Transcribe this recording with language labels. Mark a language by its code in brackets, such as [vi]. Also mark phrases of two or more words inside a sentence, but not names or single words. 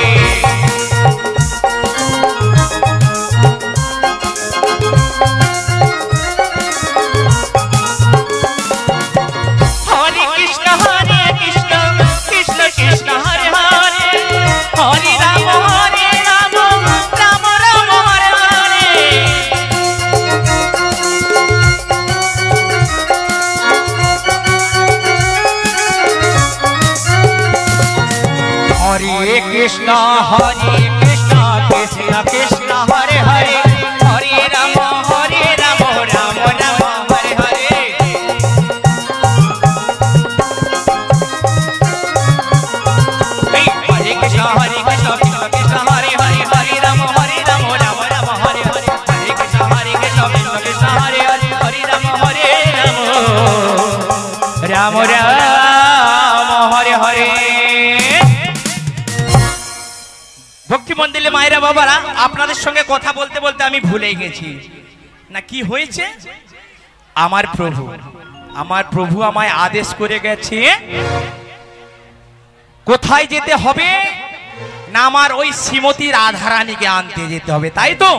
[sa] হরে কৃষ্ণ কৃষ্ণ কৃষ্ণ হরে হরে, হরে রাম রাম রাম হরে হরে। हरे कृष्ण कृष्ण कृष्ण हरे हरे, हरे राम राम राम हरे हरे। हरे कृष्ण कृष्ण कृष्ण हरे हरे, हरे राम राम राम हरे हरे। हरे कृष्ण कृष्ण कृष्ण हरे हरे, हरे राम राम राम हरे हरे। [bn] ভক্তি মন্দিরে মায়েরা বাবারা, আপনাদের সঙ্গে কথা বলতে বলতে আমি ভুলে গেছি না কি হয়েছে। আমার প্রভু আমায় আদেশ করে গেছে কোথায় যেতে হবে না, আমার ওই শ্রীমতী রাধারানীকে আনতে যেতে হবে, তাই তো?